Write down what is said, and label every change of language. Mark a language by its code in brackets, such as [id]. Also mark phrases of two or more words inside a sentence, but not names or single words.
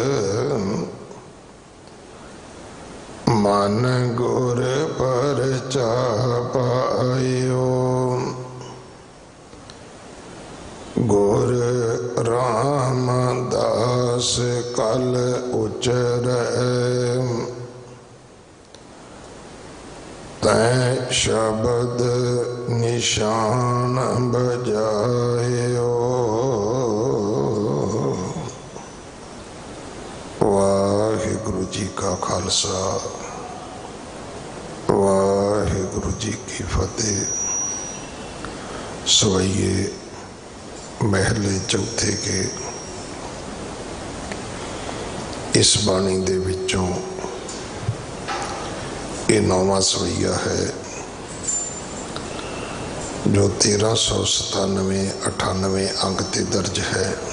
[pa] ਮਨ ਗੁਰ ਪਰਚਾ ਪਾਇਓ ਗੁਰ ਰਾਮਦਾਸ ਕਲ ਉਚਰੈ ਤੈ ਸ਼ਬਦ ਨਿਸ਼ਾਨ ਬਜਾਇਓ। ਵਾਹਿਗੁਰੂ ਜੀ ਕਾ ਖ਼ਾਲਸਾ ਵਾਹਿਗੁਰੂ ਜੀ ਕੀ ਫ਼ਤਿਹ। ਸਵੈਯੇ ਮਹਲੇ ਚੌਥੇ ਕੇ ਇਸ ਬਾਣੀ ਦੇ ਵਿਚੋਂ ਯੇ 9ਵਾਂ ਸਵੈਯਾ ਹੈ ਜੋ 1397-98 ਅੰਕ ਤੇ ਦਰਜ ਹੈ।